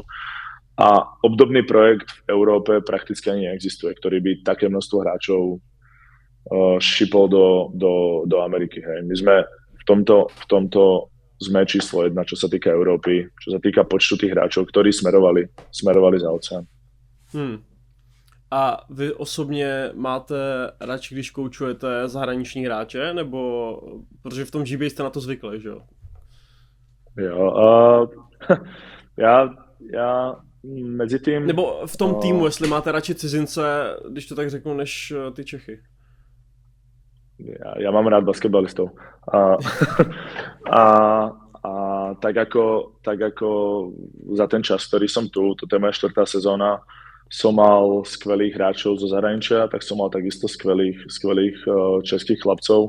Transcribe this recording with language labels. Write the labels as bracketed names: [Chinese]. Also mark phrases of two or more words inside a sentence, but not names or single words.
[Slovak] A obdobný projekt v Európe prakticky ani neexistuje, ktorý by také množstvo hráčov šipol do Ameriky. Hej. My sme v tomto sme číslo 1, čo sa týka Európy, čo sa týka počtu tých hráčov, ktorí smerovali za oceán. [Czech] A vy osobně máte radši, když koučujete zahraniční hráče, nebo protože v tom GBA jste na to zvykli, že jo? Jo, já mezi tím... Nebo v tom týmu, jestli máte radši cizince, když to tak řeknu, než ty Čechy. [Slovak] Ja mám rád basketbalistov. Tak ako za ten čas, ktorý som tu, toto je moja 4. sezóna, som mal skvelých hráčov zo zahraničia, tak som mal takisto skvelých českých chlapcov.